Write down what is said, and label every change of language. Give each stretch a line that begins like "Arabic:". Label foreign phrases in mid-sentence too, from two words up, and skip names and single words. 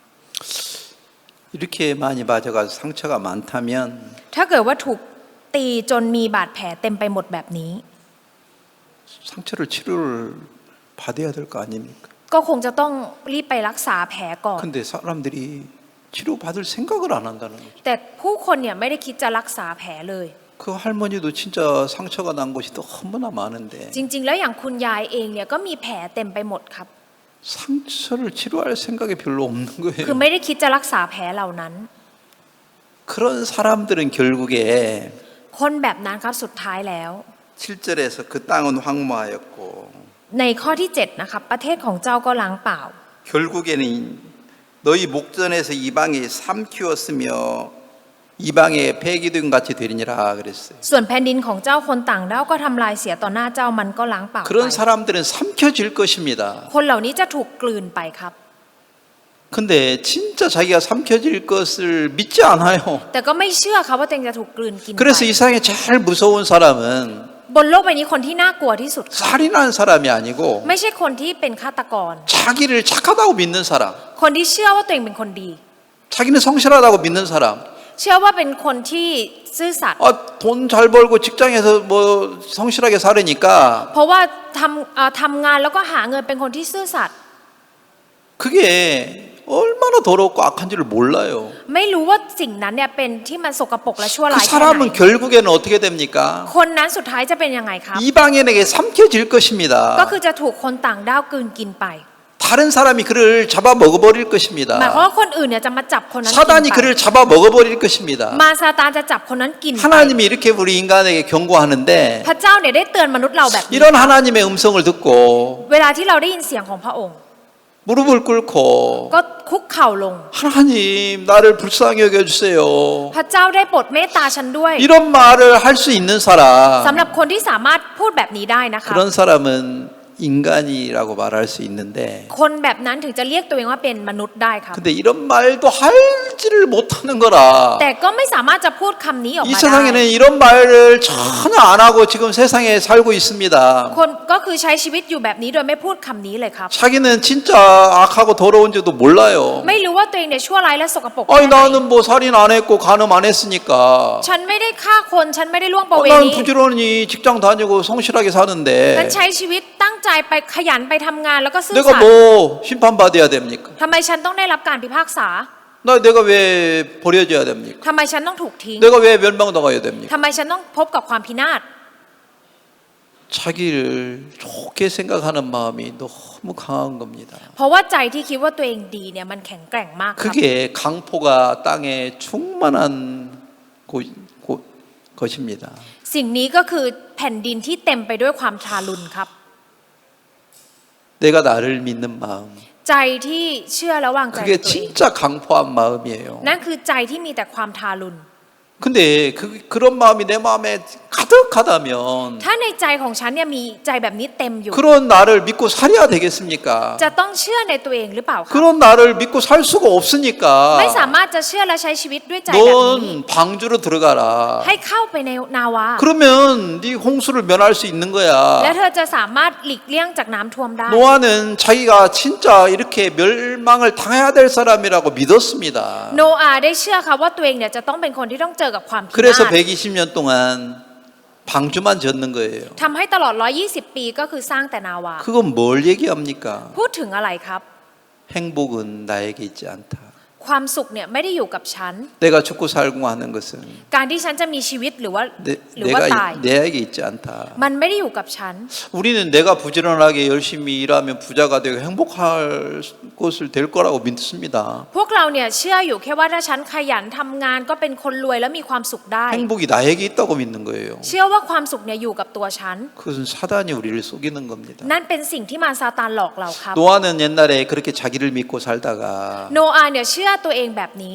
Korean: 이렇게 많이 맞아가지고 상처가 많다면
Thai: ถ้าเกิดว่าถูกตีจนมีบาดแผลเต็มไปหมดแบบนี้
Korean: 상처를 치료를 받아야 될 거 아닙니까?
Thai: ก็คงจะต้องรีบไปรักษาแผลก่อน
Korean: 근데 사람들이 치료받을 생각을 안 한다는 거죠.
Thai: แต่ผู้คนเนี่ยไม่ได้คิดจะรักษาแผลเลย
Korean: 그 할머니도 진짜 상처가 난 곳이 너무나 많은데
Thai: จริงๆแล้วอย่างคุณยายเองเนี่ยก็มีแผลเต็มไปหมดครับ
Korean: 상처를 치료할 생각이 별로 없는
Thai: คือ
Korean: 거예요.
Thai: ไม่ได้คิดจะรักษาแผลเหล่านั้น
Korean: 그런 사람들은 결국에
Thai: คนแบบนั้นครับสุดท้ายแล้ว
Korean: 7절에서 그 땅은 황무하였고
Thai: ในข้อที่7นะครับประเทศของเจ้าก็ล้างเปล่า
Korean: 결국에는 너희 목전에서 이방이 삼키웠으며 이방의 폐기된 같이 되리니라 그랬어요.
Thai: ส่วนแผ่นดินของเจ้าคนต่างด้าวก็ทำลายเสียต่อหน้าเจ้ามันก็ล้างเปล่าไป
Korean: 그런 사람들은 삼켜질 것입니다.
Thai: คนเหล่านี้จะถูกกลืนไปครับ
Korean: 근데 진짜 자기가 삼켜질 것을 믿지 않아요.
Thai: แต่ก็ไม่เชื่อครับว่าตัวเองจะถูกกลืนกินไป
Korean: 그래서 이 세상에 제일 무서운 사람은
Thai: บนโลกใบนี้คนที่น่ากลัวที่สุดครับ
Korean: 살인한 사람이 아니고
Thai: ไม่ใช่คนที่เป็นฆาตกร
Korean: 자기를 착하다고 믿는 사람,
Thai: คนที่เชื่อว่าตัวเองเป็นคนดี
Korean: 자기는 성실하다고 믿는 사람.
Thai: เชื่อว่าเป็นคนที่ซื่อสัตย์
Korean: 돈 잘 벌고 직장에서 뭐 성실하게 살으니까
Thai: เพราะว่าทำงานแล้วก็หาเงินเป็นคนที่ซื่อสัตย์
Korean: 그게 얼마나 더럽고 악한지를 몰라요.
Thai: ไม่รู้ว่าสิ่งนั้นเนี่ยเป็นที่มันสกปรกและชั่ว
Korean: 그
Thai: ร้ายแค่ไหน
Korean: 사람은 결국에는 어떻게 됩니까?
Thai: คนนั้นสุดท้ายจะเป็นยังไงครับ
Korean: 이방인에게 삼켜질 것입니다.
Thai: ก็คือจะถูกคนต่างด้าวกลืนกินไป
Korean: 다 다른 사람이 그를 잡아 먹어버릴
Thai: หมายความ
Korean: 것입니다.
Thai: ว่าคนอื่นเนี่ยจะมาจับคนนั้นกิน
Korean: 사단이
Thai: ไป
Korean: 그를 잡아 먹어버릴 것입니다.
Thai: มารซาตานจะจับคนนั้นกินไป
Korean: 하나님이 이렇게 우리 인간에게 경고하는데
Thai: พระเจ้าเนี่ยได้เตือนมนุษย์เราแบบนี้
Korean: 이런 하나님의 음성을 듣고
Thai: เวลาที่เราได้ยินเสียงของพระองค์
Korean: 무릎을 꿇고
Thai: ก็คุกเข่าลง
Korean: 하나님 나를 불쌍히 여겨주세요.
Thai: พระเจ้าได้โปรดเมตตาฉันด้วย
Korean: 이런 말을 할 수 있는
Thai: สำ
Korean: 사람
Thai: หรับคนที่สามารถพูดแบบนี้ได้นะคะ
Korean: 그런 사람은 인간이라고 말할 수 있는데
Thai: คนแบบนั้นถึงจะเรียกตัวเองว่าเป็นมนุษย์ได้ครับ
Korean: 근데 이런 말도 할지를 못하는 거라
Thai: แต่ก็ไม่สามารถจะพูดคำนี้ออก
Korean: 이
Thai: มาได้
Korean: 세상에는 이런 말을 전혀 안 하고 지금 세상에 살고 있습니다.
Thai: คนก็คือใช้ชีวิตอยู่แบบนี้โดยไม่พูดคำนี้เลยครับ
Korean: 자기는 진짜 악하고 더러운지도 몰라요.
Thai: ไม่รู้ว่าตัวเองเนี่ยชั่วร้ายและสกปรกแค่
Korean: 아니
Thai: ไหน
Korean: 나는 뭐 살인 안 했고 간음 안 했으니까
Thai: ฉันไม่ได้ฆ่าคนฉันไม่ได้ล่วงประเว
Korean: 난
Thai: ณี
Korean: 부지런히 직장 다니고 성실하게
Thai: ฉัน
Korean: 사는데
Thai: ใช้ชีวิตตั้งใจไปขยันไปทำงานแล้วก็ซื่อ
Korean: 내가
Thai: สัตย์
Korean: 뭐 심판받아야 됩니까?
Thai: ทำไมฉันต้องได้รับการพิพากษา
Korean: 내가 왜 버려져야 됩니까?
Thai: ทำไมฉันต้องถูกทิ้ง
Korean: 내가 왜 멸망당해야 됩니까?
Thai: ทำไมฉันต้องพบกับความพินาศ
Korean: 자기를 좋게 생각하는 마음이 너무 강한 겁니다.
Thai: เพราะว่าใจที่คิดว่าตัวเองดีเนี่ยมันแข็งแกร่งมากครับ
Korean: 그게 강포가 땅에 충만한 것입니다.
Thai: สิ่งนี้ก็คือแผ่นดินที่เต็มไปด้วยความทารุณครับ
Korean: 내가 나를 믿는 마음.
Thai: ใจที่เชื่อและวางใจใน
Korean: 그게
Thai: ตัวเอง
Korean: 진짜 강포한 마음이에요.
Thai: นั่นคือใจที่มีแต่ความทารุณ
Korean: 근데 그런 마음이 내 마음에 가득하다면
Thai: ถ้าในใจของฉันเนี่ยมีใจแบบนี้เต็มอยู่
Korean: 그런 나를 믿고 살아야 되겠습니까?
Thai: จะต้องเชื่อในตัวเองหรือเปล่าครับ
Korean: 그런 나를 믿고 살 수가 없으니까
Thai: ไม่สามารถจะเชื่อและใช้ชีวิตด้วยใจแบบนี้
Korean: 넌 방주로 들어가라.
Thai: ให้เข้าไปในนาวา
Korean: 그러면 네 홍수를 면할 수 있는
Thai: และ
Korean: 거야.
Thai: เธอจะสามารถหลีกเลี่ยงจากน้ำท่วมได้
Korean: 노아는 자기가 진짜 이렇게 멸망을 당해야 될 사람이라고 믿었습니다.
Thai: โนอาห์ได้เชื่อค่ะว่าตัวเองเนี่ยจะต้องเป็นคนที่ต้องเจอกับความพินา
Korean: 그래서
Thai: ศ
Korean: 120년 동안 방주만 졌는 거예요.
Thai: ทำให้ตลอด 120 ปีก็คือสร้างแต่นาวา
Korean: 그건 뭘 얘기합니까?
Thai: พูดถึงอะไรครับ
Korean: 행복은 나에게 있지 않다.
Thai: ความสุขเนี่ยไม่ได้อยู่กับฉัน
Korean: 내가 죽고 살고 하는 것은
Thai: การที่ฉันจะมีชีวิตหรือว่าตาย
Korean: 내게 있지 않다.
Thai: มันไม่ได้อยู่กับฉัน
Korean: 우리는 내가 부지런하게 열심히 일하면 부자가 되고 행복할 것을 될 거라고 믿습니다.
Thai: พวกเราเนี่ยเชื่ออยู่แค่ว่าถ้าฉันขยันทำงานก็เป็นคนรวยและมีความสุขได้
Korean: 행복이 나에게 있다고 믿는 거예요.
Thai: เชื่อว่าความสุขเนี่ยอยู่กับตัวฉัน
Korean: 그것은 사단이 우리를 속이는 겁니다.
Thai: นั่นเป็นสิ่งที่มารซาตานหลอกเราครับ
Korean: 노아는 옛날에 그렇게 자기를 믿고 살다가
Thai: โนอาห์เนี่ยเชื่อตัวเองแบบนี้